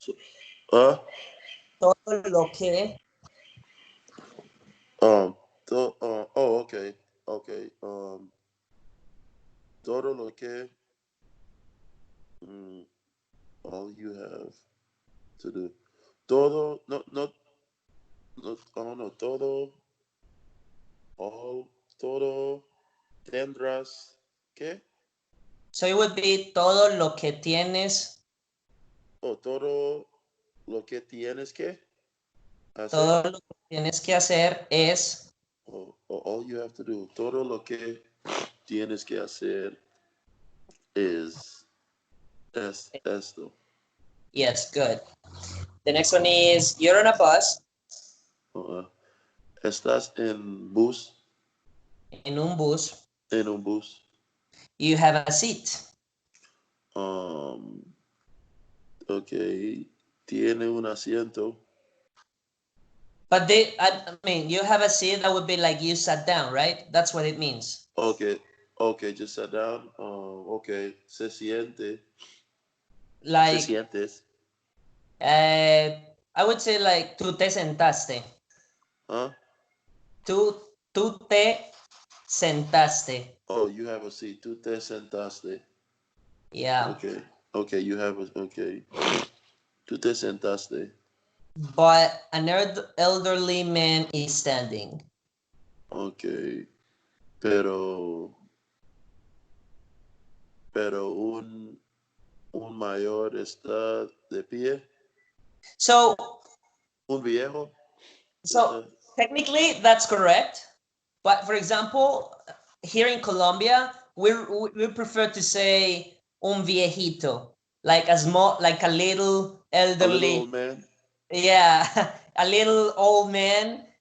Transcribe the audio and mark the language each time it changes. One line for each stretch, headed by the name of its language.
English: so, uh,
Spanish: todo lo que.
English: um, okay, okay.
Spanish: Todo lo que,
English: mm, all you have to do.
Spanish: Todo, no, no, no, oh no, todo, all, todo, tendrás, ¿qué?
English: So it would be
Spanish: todo lo que tienes, O todo lo que tienes que hacer. todo lo que tienes que hacer es,
English: O all you have to do.
Spanish: Todo lo que tienes que hacer es esto.
English: yes, good. The next one is, you're on a bus,
Spanish: Uh, estás en bus, en un bus, en un bus.
English: you have a seat.
Spanish: Um, ok, tiene un asiento.
English: But I mean, you have a seat, that would be like you sat down, right? That's what it means. Okay, okay, just sat down. Okay,
Spanish: se siente, se
English: Like,
Spanish: sientes.
English: I would say like,
Spanish: tú te sentaste. Huh? Tú te sentaste.
English: Oh, you have a seat.
Spanish: Tú te sentaste.
English: Yeah. Okay, okay, you have a, okay.
Spanish: Tú te sentaste.
English: But an elderly man is standing.
Spanish: Okay, pero, pero un mayor está de pie.
English: So,
Spanish: Un viejo
English: so
Spanish: está.
English: technically that's correct. But for example, here in Colombia, we prefer to say
Spanish: un viejito,
English: like a small, like a little A little old elderly, man. yeah, a little old man,